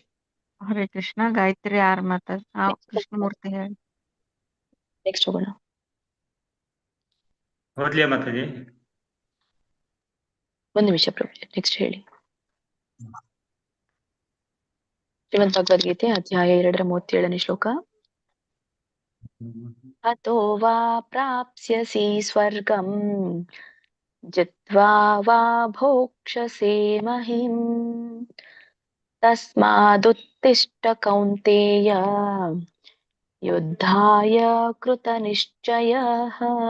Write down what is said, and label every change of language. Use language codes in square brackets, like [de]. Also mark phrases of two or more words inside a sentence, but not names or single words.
[kn] ಹರೇ ಕೃಷ್ಣ. ಗಾಯತ್ರಿ ಆರ್ ಮಾತಾಜಿ. ಕೃಷ್ಣಮೂರ್ತಿ ಹೇಳಿ. ನೆಕ್ಸ್ಟ್ ಹೋಗೋಣ. ಓದ್ಲಿಯಾ ಮಾತಾಜಿ? ಒಂದು ನಿಮಿಷ ಪ್ರಭು. ನೆಕ್ಸ್ಟ್ ಹೇಳಿ. ಶ್ರೀಮದ್ ಭಗವದ್ಗೀತೆ ಅಧ್ಯಾಯ 2 ಶ್ಲೋಕ. [sa] ಹತೋ ವಾ ಪ್ರಾಪ್ಸ್ಯಸಿ ಸ್ವರ್ಗಂ ಜಿತ್ವಾ ವಾ ಭೋಕ್ಷ್ಯಸೇ ಮಹಿಂ ತಸ್ಮಾದುತ್ತಿಷ್ಠ ಕೌಂತೇಯ ಯುದ್ಧಾಯ ಕೃತನಿಶ್ಚಯಃ.